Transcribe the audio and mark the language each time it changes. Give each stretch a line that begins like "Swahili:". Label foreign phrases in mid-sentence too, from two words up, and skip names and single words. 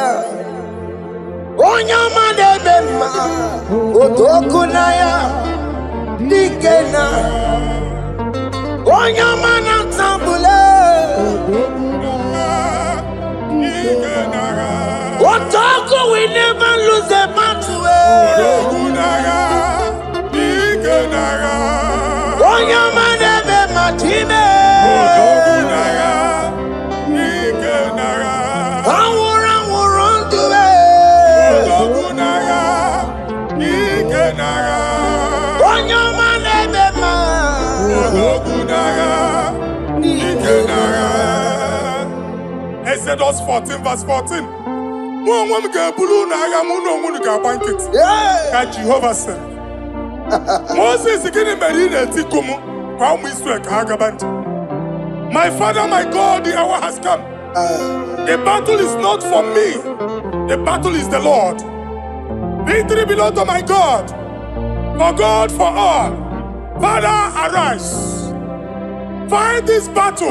Igbo: Onye ọma na-eme mma. Otoku na ya dike na. Onye ọma na-atambule.
English: Otoku we never lose a battle.
Igbo: Onye ọma na-eme mma time. Anwụrụ anwụrụ ndụ. Onye ọma na-eme mma.
English: Exodus 14 verse 14.
Igbo: Mụ onwe m ga-ebulu n'agha mụ na onwe m ga-agba nkịtị. Ka Jehova sịrị. Moses gịnị mere ị na-etiku m gwa ụmụ Israel ka ha gaba njem?
English: My Father, my God, the hour has come. The battle is not for me. The battle is the Lord. Victory belongs to my God. For God, for all. Father, arise. Fight this battle.